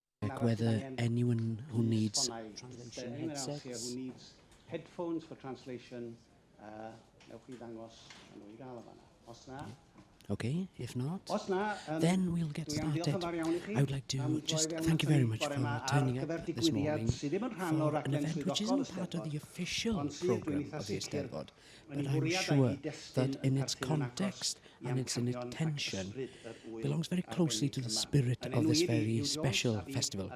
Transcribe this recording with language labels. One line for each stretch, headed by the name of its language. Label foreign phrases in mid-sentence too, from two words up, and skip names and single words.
English: check whether anyone who needs translation headsets. Who needs headphones for translation,
Welsh: newch chi ddangos nhw I gael o fanna. Os na.
English: Okay, if not, then we'll get started. I would like to just thank you very much for turning up this morning for an event which isn't part of the official programme of the Eisteddfod, but I'm sure that in its context and its intention belongs very closely to the spirit of this very special festival.